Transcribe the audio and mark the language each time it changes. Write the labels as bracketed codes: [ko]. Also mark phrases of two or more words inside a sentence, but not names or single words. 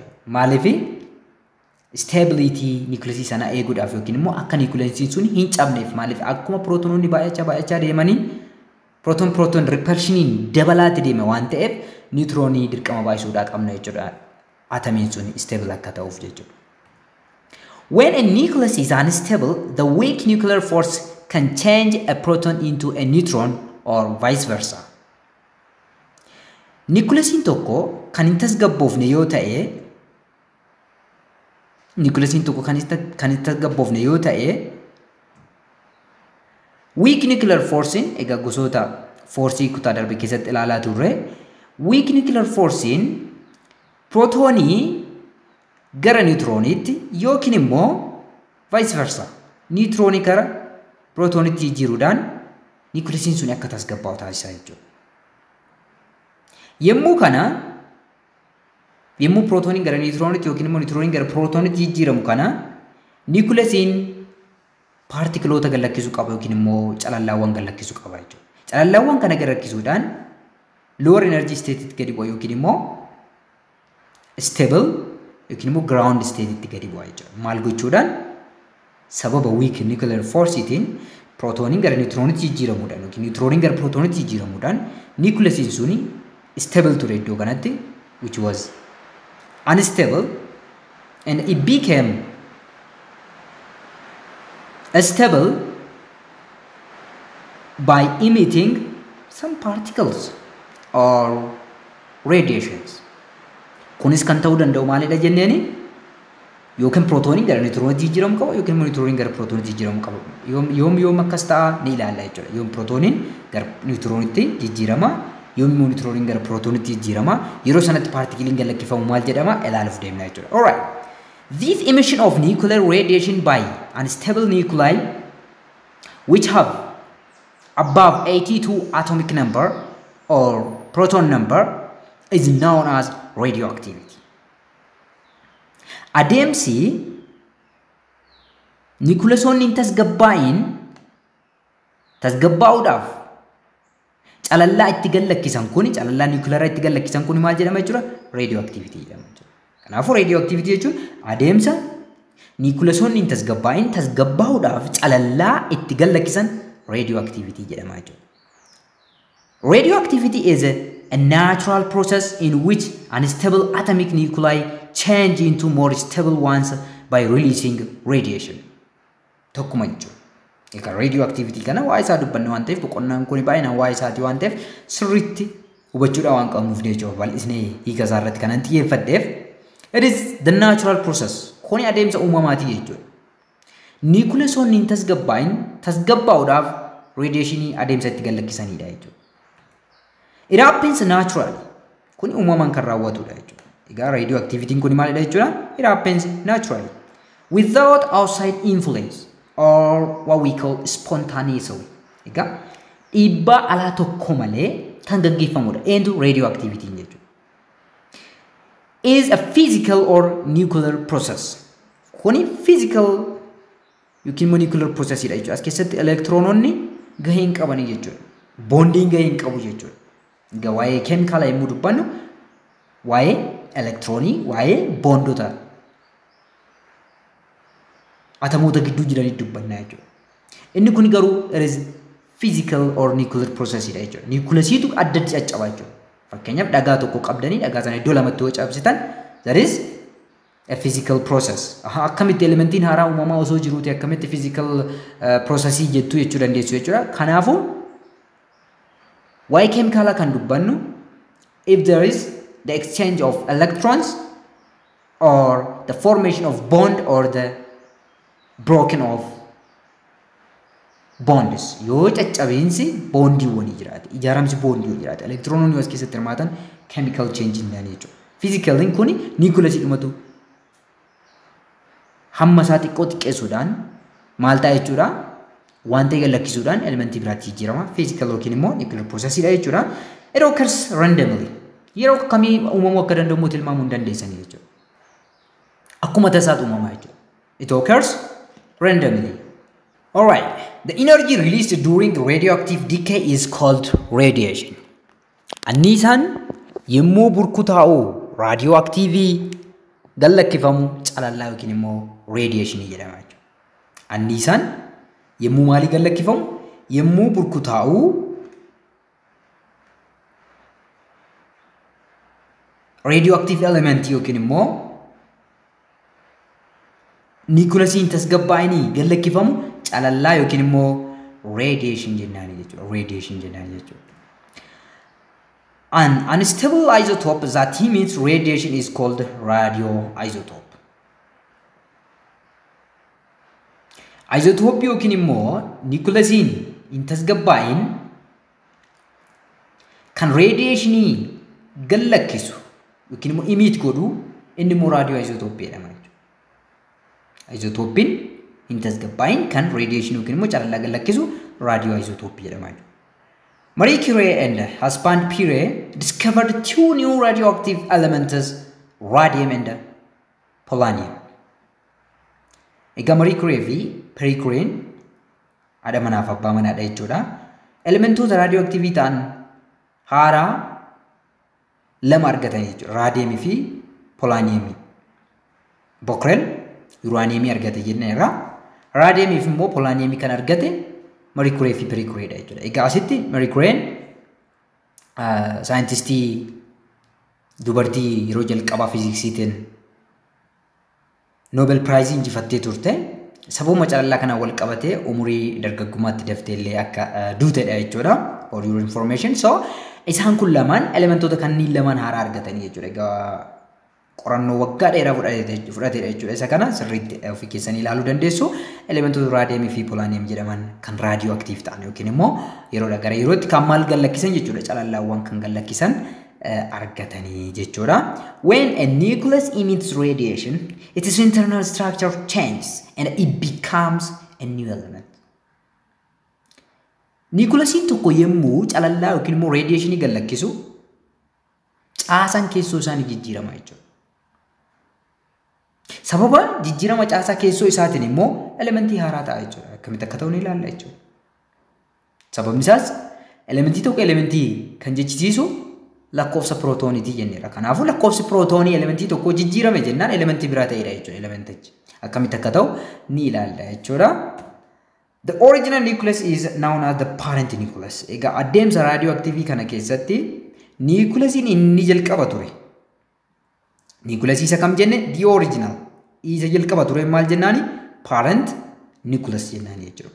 [om] Maaliif stability nucleusii sana eeguudhaaf yookiin immoo akka nucleesiin sun hin cabneef maaliif akkuma prootonoonni baay'achaa deemaniin proton repulsioniin dabalaatti deeme waan ta'eef neutroonii dirqama baay'isuudhaa qabna jechuudha. Atomiin sun stable akka ta'uuf jechuudha. [en] When a nucleus is unstable, the weak nuclear force can change a proton into a neutron or vice versa. [om] Nucleesiin tokko kan hin tasgabboofne yoo ta'e [en] weak nuclear [om] force egaa gosoota forcii kutaa darbe keessatti ilaalaa turre [en] weak nuclear force [om] protonii gara neutroniitti yookiin immoo [en] vice versa [om] neutroni gara protoniitti jijjiiruudhaan nucleesiin sun akka tasgabbaa'u taasisaa jechuudha. Yemmuu prootoniin gara neutroniitti yookiin immoo neutroniin gara prootoniitti jijjiiramu kana nucleesiin paartikiloota gallakkisuu qaba yookiin immoo calallaawwan gallakkisuu qaba jechuudha. Calallaawwan kana gallakkisuudhaan [en] lower energy state'itti [om] gadi bu'a yookiin immoo stable yookiin immoo [en] ground state [om] itti gadi bu'aa jechuudha. Maal gochuudhaan sababa [en] weak nuclear force [om] itiin protooniin gara neutroniitti jijjiiramuudhaan yookiin neutroniin gara protooniitti jijjiiramuudhaan nucleus suni stable ture iddoo kanatti [en] which was unstable and it became stable by emitting some particles or radiations. [om] Kunis kan ta'uu danda'u maalidha jenneeni yookiin protooniin gara neutroniitti jijjiiramu qaba yookiin neutroniin gara protooniitti jijjiiramu qaba. Yoom akkas ta'a ni ilaalla jechuudha. Yoom protooniin gara neutroniitti jijjiirama yoom neutroniin gara protooniitti jijjiirama yeroo sanatti partikiliin galakkifamu maal jedhama ilaaluuf deemna jechuudha. [en] All right. This emission of nuclear radiation by unstable nuclei which have above 82 atomic number or proton number is known as radioactivity. [om] Adeemsi nucleusonni tasgabbaa'uudhaaf calallaa itti gallakkisan kun calallaa nuclear itti gallakkisan kun maal jedhama jechuudha? Radioactivity jedhama jechuudha. Kanaafuu radioactivity jechuun adeemsa nucleusonni tasgabbaa'uudhaaf calallaa itti gallakkisan radioactivity jedhama jechuudha. [en] Radioactivity is a natural process in which unstable atomic nuclei change into more stable ones by releasing radiation. [om] Tokkuma jechuudha. Egaa radioactivity kana waa isaa dubbanne waan ta'eef boqonnaan kun baay'inaan waa isaati waan ta'eef sirriitti hubachuudhaan waan qabnuuf jechuudha. Bal'isnee hiika isaa irratti kanan xiyyeeffadheef [en] it is the natural process. [om] Kuni adeemsa uumamaati jechuudha. Nucleusonni tasgabbaa'uudhaaf radiationii adeemsa itti gallakkisanidha jechuudha. [en] It happens naturally. [om] Kuni uumamaan kan raawwatudha jechuudha. Egaa radioactivity kun maalidha jechuudha? [en] It happens naturally without outside influence or what we call spontaneously. [om] Egaa dhiibbaa alaa tokko malee kan gaggeeffamudha. Eentu radioactivity jechuudha. [en] Is a physical or nuclear process. [om] Kuni physical yookiin [en] nuclear process [om] dha jechuudha. As keessatti elektrononni gahee hin qabani jechuudha. Bondiin gahee hin qabu jechuudha. Egaa waa'ee keemikaala yommuu dubbannu waa'ee elektronii waa'ee bondota atomoota gidduu jiranii dubbanna jechuudha. Inni kun garuu [en] it is physical or nuclear process [om] dha jechuudha. Nucleasiitu addatti caccaba jechuudha. Fakkeenyaaf dhagaa tokko qabdanii dhagaa sana iddoo lamatti yoo cabsitan [en] that is a physical process. [om] Akkamitti elementiin haaraa uumamaa osoo jiruuti akkamitti physical processii jettu jechuu dandeessu jechuudha. Kanaafuu waa'ee keemikaala kan dubbannu [en] if there is the exchange of electrons or the formation of bond or the broken of bonds [om] yoo caccabeensi bondiiwwanii jiraate ijaaramsi bondiiwwanii jiraate elektrononni as keessatti hirmaatan [en] chemical change [om] hin jechuudha. Physically kun nucleus dhumatu hamma isaa xiqqoo xiqqeessuudhaan maal ta'a jechuudha? Wanta galakkisuudhaan elementii biraatti jijjiirama. Physical yookiin immoo [en] nuclear process [om] dha jechuudha. [en] It occurs randomly. [om] Yeroo kamii uumamuu akka danda'u tilmaamuu hin dandeessanii jechuudha. Akkuma tasaatu uumamaa jechuudha. [en] It occurs randomly. Alright. The energy released during radioactive decay is called radiation. [om] Anniisaan yommuu burkutaa'u radioactivii gallakkifamu calallaa yookiin immoo radiation jedhama jechuudha. Anniisaan yommuu maalii gallakkifamu yommuu burkutaa'u [en] radioactive element [om] yookiin immoo nucleasiin tasgabbaa'anii gallakkifamu calallaa yookiin immoo radiation jennaani jechuudha. Radiation jennaani jechuudha. [en] An unstable isotope that emits radiation is called radioisotope. [om] Isotope yookiin immoo nucleasiin hin tasgabbaa'in kan radiationii gallakkisu yookiin immoo emit godhu inni immoo radioisotope jedhama jechuudha. Isotopiin hin tasgabbaa'in kan radiation yookiin immoo calallaa gallakkisu radioisotope jedhama jechuudha. [en] Marie Curie and husband Pierre discovered two new radioactive elements, radium and polonium. [om] Egaa Marie Curie fi Pierre Curie haadha manaa fi abbaa manaa jechuudha. Elementoota radioactive ta'an haaraa lama argatan jechuudha. Radium fi polonium. Bockrel uranium argate jenneera. Radium if immoo polonium kan argate mercury fi mercury dha jechuudha. Egaa asitti mercury scientistii dubartii yeroo jalqabaa fiiziksiitiin Nobel Prize injifattee turte. Sababa macaalaa kana wal qabatee umurii dargaggummaatti daftee illee akka duutedha jechuudha. [en] For your information. [om] So isaan kun lamaan elementoota kanneen lamaan haaraa argatanii jechuudha. Egaa qorannoo waggaa dheeraa fudhateedha jechuudha. Isa kana sirriitti ofii keessanii ilaaluu dandeessu. Elementoota raadiyamii fi polaaniyam jedhaman kan raadiyoo aktiif ta'an yookiin immoo yeroodha gara yerootti kan maal gallakkisan jechuudha. Calallaawwan kan gallakkisan argatanii jechuudha. [en] When a nucleus emits radiation, its internal structure changes and it becomes a new element. [om] Nucleusiin tokko yemmuu calallaa yookiin immoo radiationii gallakkisu caasaan keessoo isaanii jijjiirama jechuudha. Sababa jijjiirama caasaa keessoo isaatiin immoo elementii haaraa ta'a jechuudha. Akkamitti akka ta'u ni ilaalla jechuudha. Sababni isaas elementii tokko elementii kan jechisiisu lakkoofsa protooniitii jenneera. Kanaafuu lakkoofsi prootoonii elementii tokko jijjiirame jennaan elementii biraa ta'edha jechuudha elementichi. Akkamitti akka ta'u ni ilaalla jechuudha. [en] The original nucleus is known as the parent nucleus. [om] Egaa adeemsa radioactive kana keessatti nucleusiin inni jalqaba ture. Nucleus isa kam jenne? [en] The original. [om] Isa jalqaba ture maal jennaani? [en] Parent nucleus [om] jennaani jechuudha.